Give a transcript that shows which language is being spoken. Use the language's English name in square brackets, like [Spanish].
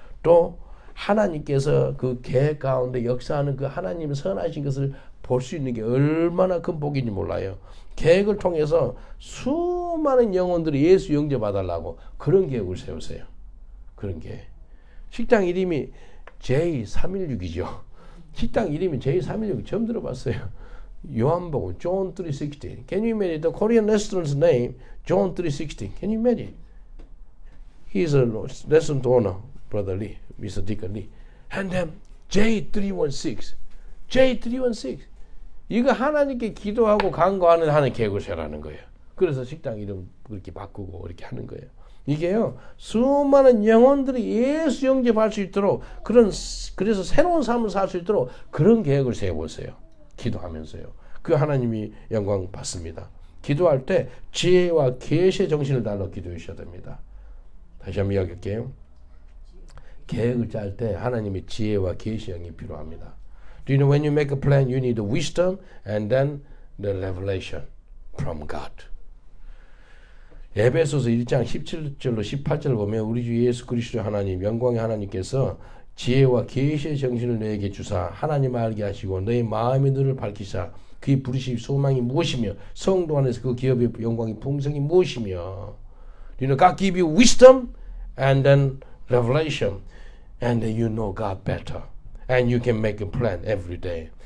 [Korean] 또 하나님께서 그 계획 가운데 역사하는 그 하나님의 선하신 것을 볼 수 있는 게 얼마나 큰 복인지 몰라요. 계획을 통해서 수많은 영혼들이 예수 영접받으려고 그런 계획을 세우세요. 그런 계획. 식당 이름이 J316이죠. 식당 이름이 J316 처음 들어봤어요. 요한복음 John 3:16. [English] Can you imagine the Korean restaurant's name? John 3:16. Can you imagine? He's a restaurant owner, Brother Lee, Mr. Deacon Lee. And then J316. J316. [Korean] 이거 하나님께 기도하고 간구하는 하는 계획을 세우라는 거예요. 그래서 식당 이름 그렇게 바꾸고 이렇게 하는 거예요. 이게요, 수많은 영혼들이 예수 영접할 수 있도록 그래서 새로운 삶을 살 수 있도록 그런 계획을 세워보세요. 기도하면서요. 그 하나님이 영광 받습니다. 기도할 때 지혜와 계시의 정신을 달러 기도해 주셔야 됩니다. 다시 한번 이야기할게요. 계획을 짤 때 하나님의 지혜와 계시의 영이 필요합니다. [English] Do you know when you make a plan, you need the wisdom and then the revelation from God. [Korean] 에베소서 1장 17절로 18절을 보면 우리 주 예수 그리스도 하나님, 영광의 하나님께서 지혜와 계시의 정신을 너에게 주사 하나님을 알게 하시고 너의 마음의 눈을 밝히사 그의 부르심 소망이 무엇이며 성도 안에서 그 기업의 영광의 풍성이 무엇이며 [English] You know, God give you wisdom and then revelation and then you know God better and you can make a plan every day.